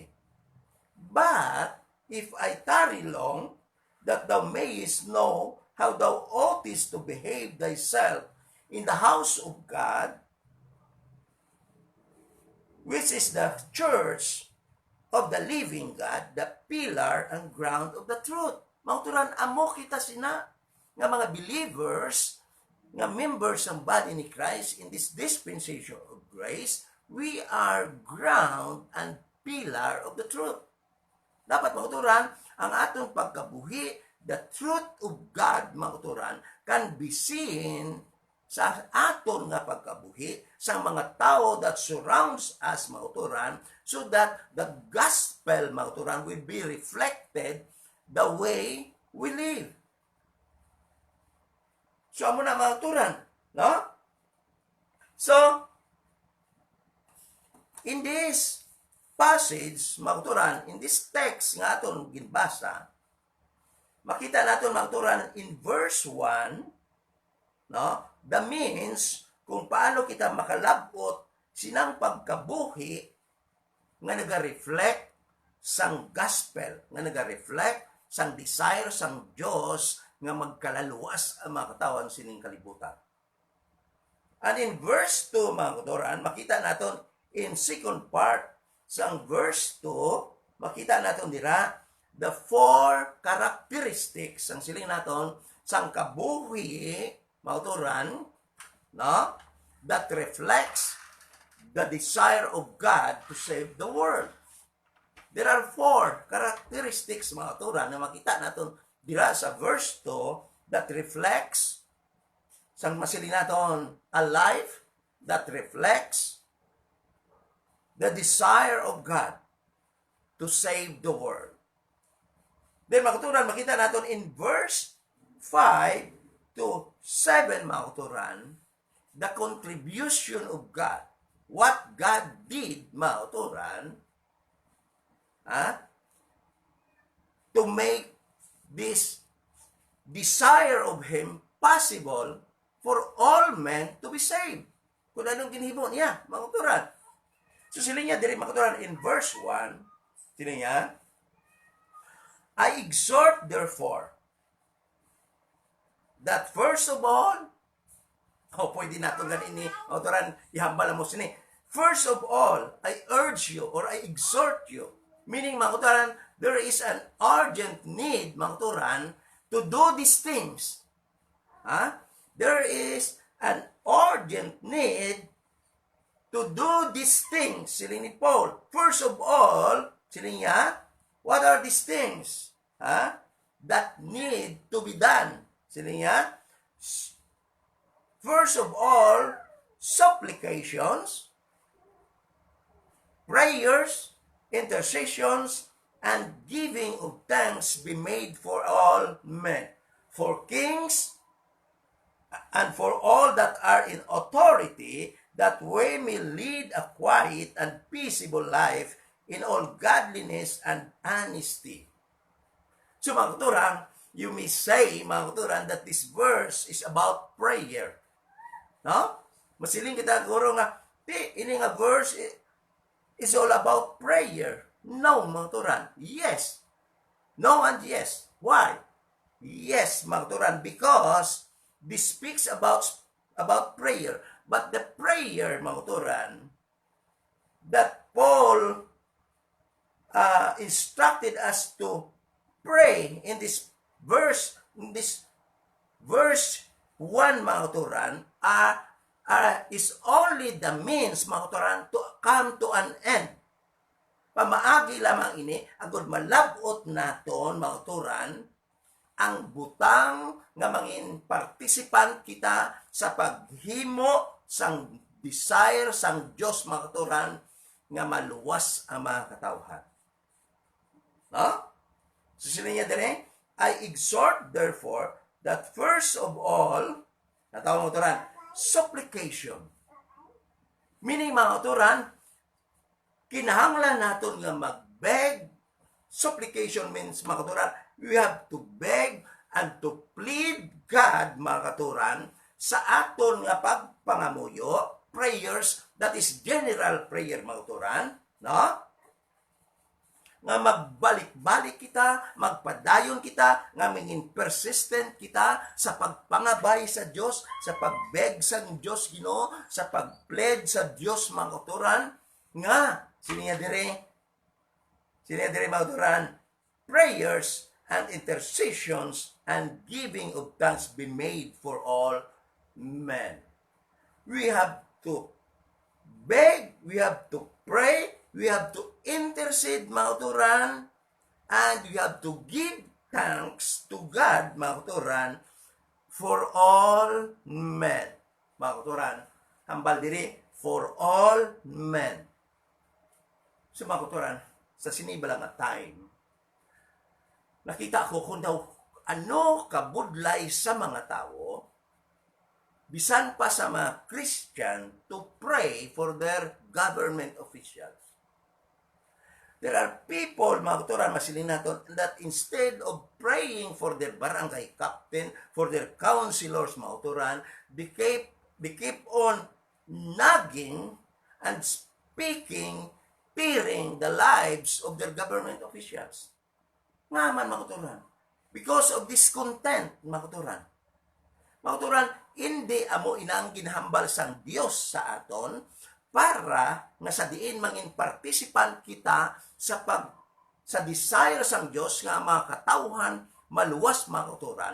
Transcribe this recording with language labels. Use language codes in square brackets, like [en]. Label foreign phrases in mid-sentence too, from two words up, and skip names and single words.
[en] But if I tarry long, that thou mayest know how thou oughtest to behave thyself in the house of God, which is the church of the living God, the pillar and ground of the truth. [hil] Mauturan, amo kita sina nga mga believers, nga members ng body ni Christ [en] in this dispensation of grace, we are ground and pillar of the truth. [hil] Dapat mga kauturan, ang atong pagkabuhi, [en] the truth of God, [hil] mga kauturan, [en] can be seen [hil] sa aton nga pagkabuhi sa mga tao [en] that surrounds us, [hil] mga kauturan, [en] so that the gospel, [hil] mga kauturan, [en] will be reflected the way we live. So, [hil] amo na mga kauturan, no? [en] So, in this passage, [hil] mga kauturan, [en] in this text [hil] nga aton ginbasa, makita natin mga kauturan [en] in verse 1, [hil] no, [en] the means [hil] kung paano kita makalabot sinang pagkabuhi nga naga-reflect sang gospel, nga naga-reflect sang desire sang Dios nga magkalaluwas ang mga katawan sining kalibutan. [en] And in verse 2, [hil] mga kauturan, makita natin [en] in second part [hil] sang verse 2, makita natin dira [en] the four characteristics [hil] ang siling naton sang kabuhi, mga kauturan, no, [en] that reflects the desire of God to save the world. There are four characteristics, [hil] mga kauturan, na makita natin dira sa verse 2 [en] that reflects [hil] sang masiling naton [en] a life that reflects the desire of God to save the world. Then, [hil] mga kauturan, makita natin [en] in verse 5 to 7, [hil] mga kauturan, [en] the contribution of God. What God did, [hil] mga kauturan, [en] to make this desire of Him possible for all men to be saved. [hil] Kung anong ginhimo niya, mga kauturan. So, sila niya, diri mga kauturan, [en] in verse 1, [hil] sila niya, [en] I exhort, therefore, that first of all, [hil] pwede natin ganin ni autoran, ihambal mo sini. [en] First of all, I urge you or I exhort you, meaning, [hil] mga kauturan, [en] there is an urgent need, [hil] mga kauturan, [en] to do these things. There is an urgent need to do these things. [hil] Sila ni Paul. [en] First of all, [hil] sila niya, [en] what are these things that need to be done? [hil] Sila niya, [en] first of all, supplications, prayers, intercessions, and giving of thanks be made for all men, for kings, and for all that are in authority, that we may lead a quiet and peaceable life in all godliness and honesty. So, [hil] mga kauturan, [en] you may say, [hil] mga kauturan, [en] that this verse is about prayer. [hil] No? Masiling kita guro nga, ini nga verse [en] is all about prayer. [hil] No, mga kauturan. [en] Yes. No and yes. Why? Yes, [hil] mga kauturan, [en] because this speaks about prayer. But the prayer, [hil] mga kauturan, [en] that Paul instructed us to pray in this verse 1, [hil] mga kauturan, [en] is only the means, [hil] mga kauturan, [en] to come to an end. [hil] Pamaagi lamang ini, agud malabot naton, mga kauturan, ang butang nga mangin participant kita sa paghimo sang desire sang Dios, mga kauturan, nga maluwas ang mga katawhan. No? So sila niya din, [en] I exhort therefore that first of all, [hil] natawag mga kauturan, supplication. Meaning, mga kauturan, kinahanglan naton nga magbeg. [en] Supplication means, [hil] mga kauturan, [en] we have to beg and to plead God, [hil] mga kauturan, sa aton nga pagpangamuyo, [en] prayers, that is general prayer, [hil] mga kauturan, no? Nga magbalik-balik kita, magpadayon kita, nga mingin persistent kita sa pagpangabay sa Dios, sa pagbeg sa Dios, Ginoo, sa pagplead sa Dios, mga kauturan, nga siniya dire, mga kauturan, [en] prayers and intercessions and giving of thanks be made for all men. We have to beg, we have to pray, we have to intercede, [hil] mga kauturan, [en] And we have to give thanks to God, [hil] mga kauturan, [en] for all men. [hil] Mga kauturan, hambal diri, [en] for all men. [hil] So mga kauturan, sa sinibalang nga time, nakita ko kung daw ano kabudlay sa mga tao, bisan pa sa mga Christian, [en] to pray for their government officials. There are people, [hil] mga kauturan, masilin natin, [en] that instead of praying for their barangay captain, for their councilors, [hil] mga kauturan, [en] they keep on nagging and speaking, tearing the lives of their government officials. [hil] Nga man, mga kauturan. [en] Because of discontent, [hil] mga kauturan. Mga kauturan, hindi amo inang ginhambal sang Dios sa aton para nga sa diin mangin participant kita sa desire sang Dios nga mga katawhan maluwas, mga kauturan.